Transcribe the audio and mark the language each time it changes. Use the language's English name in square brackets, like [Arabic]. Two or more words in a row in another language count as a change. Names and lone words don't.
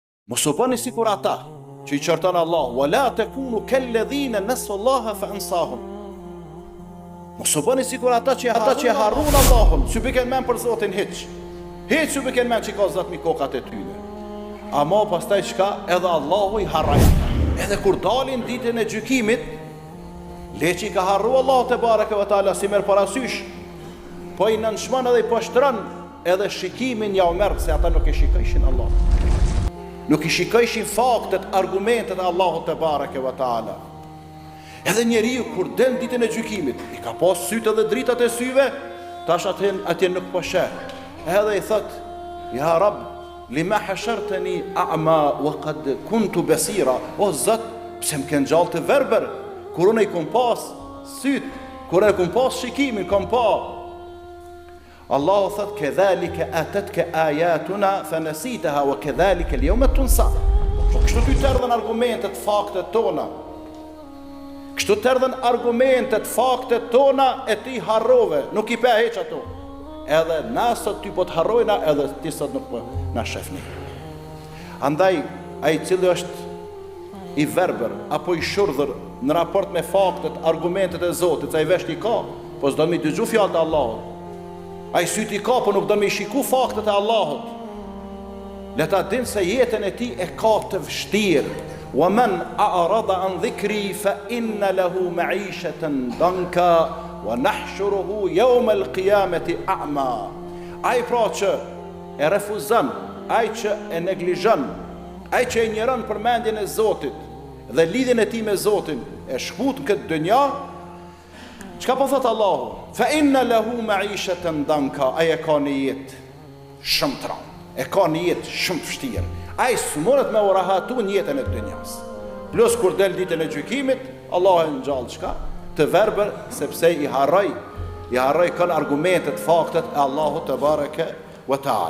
[Albanian] Mos u bëni sikur ata që i qërton Allah, [Arabic] ولا تكونوا كالذين نسوا الله فأنساهم. [Albanian] Mos u bëni sikur ata që harruan Allahun, që bëken men për Zotin hiç. Hiç që bëken men që ka Zot mi kokat e tyre. Ama pastaj çka? Edhe Allahu i harroi. Edhe kur dalin ditën e gjykimit, leçi ka harru Allah [Arabic] تبارك وتعالى [Albanian] si merr parasysh, po i nënshmon edhe i poshtron edhe shikimin ja u merr se ata nuk e shikojshin Allah. Nuk i shikojshin faktet, argumentet e Allahut [Arabic] تبارك وتعالى. [Albanian] Edhe njeriu kur del ditën e gjykimit, i ka pas sytë edhe dritat e syve, tash atje nuk po sheh. Edhe i thot: [Arabic] "يا رب لم حشرتني أعمى وقد كنت بصيرا." [Albanian] O Zot, pse më ke ngjall të verbër, kur unë i kom pas syt, kur e kom pas shikimin, kom pa. [Arabic] Allahu thot: "كذلك أتتك آياتنا فنسيتها وكذلك اليوم تنسى." [Albanian] Kështu ty të erdhen argumentet, faktet tona. Kështu të erdhen argumentet, faktet tona e ti harrove, nuk i pe heq ato. Edhe na sot ty po të harrojna, edhe ti sot nuk po na shefni. Andaj, ai cili është i verbër apo i shurdhër në raport me faktet, argumentet e Zotit, ai vesh i ka, po s'do mi dëgju fjalët e Allahut. Ai syt i ka, po nuk do mi shiku faktet e Allahut. Le ta din se jetën e tij e ka të vështirë. [Arabic] ومن أعرض عن ذكري فإن له معيشة ضنكا ونحشره يوم القيامة أعمى. [Albanian] Ai pra që e refuzon, ai që e neglizhon, ai që e njëron përmendjen e Zotit dhe lidhjen e tij me Zotin, e shkut në këtë dynja, çka po thot Allahu? [Arabic] فإن له معيشة ضنكا. [Albanian] Ai e ka një jetë shumë tram, e ka një jetë shumë vështirë. Ai s'mundet me u rahatu në jetën e dynjas. Plus kur del ditën e gjykimit, Allah e ngjall çka? Të verbër, sepse i harroi kanë argumentet, faktet e Allahut [Arabic] تبارك وتعالى.